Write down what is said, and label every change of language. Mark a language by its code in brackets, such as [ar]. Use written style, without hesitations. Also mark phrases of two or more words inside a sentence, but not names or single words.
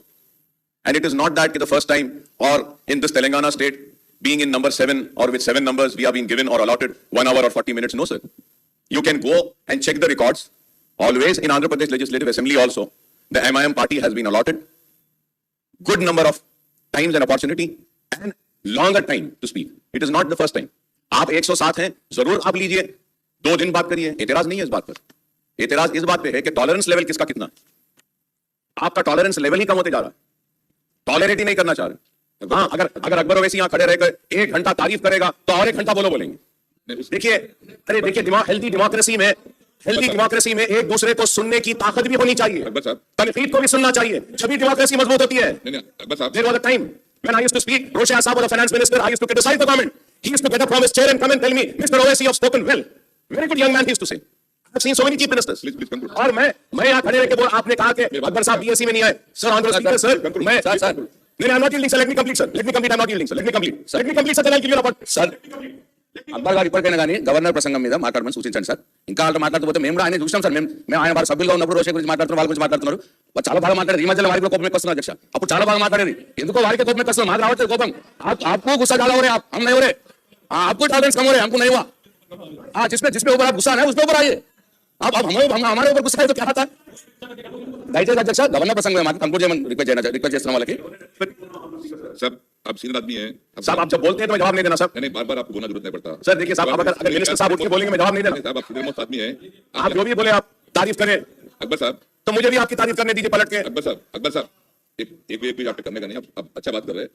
[en] And it is not that the first time or in this Telangana state, being in number 7 or with 7 numbers, we have been given or allotted 1 hour or 40 minutes. No, sir. You can go and check the records. Always in Andhra Pradesh Legislative Assembly also, the MIM party has been allotted good number of times and opportunity and longer time to speak. It is not the first time. [hi] आप 107 हैं, जरूर आप लीजिए, 2 दिन बात करिए, एतराज नहीं है इस बात पर। एतराज इस बात पे है कि [en] tolerance level [hi] किसका कितना है। आपका [en] tolerance level [hi] ही कम होते जा रहा है, टॉलरेट ही नहीं करना चाह रहे। हाँ, अगर अकबर ओवैसी यहाँ खड़े रहकर 1 घंटा तारीफ करेगा तो और 1 घंटा बोलेंगे। देखिए, अरे देखिए, [en] healthy democracy [hi] में एक दूसरे को सुनने की ताकत भी होनी चाहिए, तनकीद को भी सुनना चाहिए, जब डेमोक्रेसी मजबूत होती है। [en] There was a time when I used to speak, Roshia Saab was the finance minister, I used to criticize the government. He used to get up from his chair and come and tell me, Mr. Owaisi, you have spoken well. Very good young man, he used to say. I've seen so many chief ministers. [hi] और मैं यहाँ खड़े रह के बोल, आपने कहा कि अकबर साहब बीएससी में नहीं आए। [en] Sir, Honorable Speaker, sir, मैं I'm not yielding, sir. Let me complete, sir. I'm not yielding, sir. Let me complete, sir. Then I'll give you about, sir. [te] అక్బర్ గారు ఇప్పటికైనా కానీ గవర్నర్ ప్రసంగం మీద మాట్లాడమని సూచించండి సార్. ఇంకా వాళ్ళు మాట్లాడకపోతే మేము కూడా ఆయన చూసాం సార్. మేము ఆయన వారి సభ్యులుగా ఉన్నప్పుడు రోషే గురించి మాట్లాడుతున్నారు, వాళ్ళ గురించి మాట్లాడుతున్నారు. వాళ్ళు చాలా బాగా మాట్లాడారు. ఈ మధ్యలో వారికి కూడా కోపం ఎక్కువ వస్తున్నారు అధ్యక్ష. అప్పుడు చాలా బాగా మాట్లాడేది, ఎందుకో వారికి కోపం ఎక్కువ వస్తుంది, మాకు రావట్లేదు కోపం. [hi] आपको गुस्सा ज्यादा हो रहा है, हम नहीं हो रहे. आपको टॉलरेंस कम हो रहा है, हमको नहीं हुआ. जिसपे ऊपर आप गुस्सा है उसके ऊपर आइए. अब हमारे ऊपर गुस्सा है तो क्या था. [te] దయచేసి అధ్యక్ష గవర్నర్ ప్రసంగం మాట కంక్లూడ్ చేయమని రిక్వెస్ట్ చేస్తున్నాం వాళ్ళకి. [hi] साहब आप सीनियर आदमी हैं साहब, आप जब बोलते हैं तो मैं जवाब नहीं देना साहब. नहीं, बार-बार आपको बोलना जरूरत नहीं पड़ता सर देखिए साहब, अगर मिनिस्टर साहब उठ के बोलेंगे मैं जवाब नहीं देना. साहब आप [en] senior most [hi] आदमी हैं. आप जो भी बोले आप तारीफ करें, अकबर साहब तो मुझे भी आपकी तारीफ करने दीजिए पलट के. अकबर साहब एक पेज आपने करने का नहीं, आप अच्छा बात कर रहे हैं.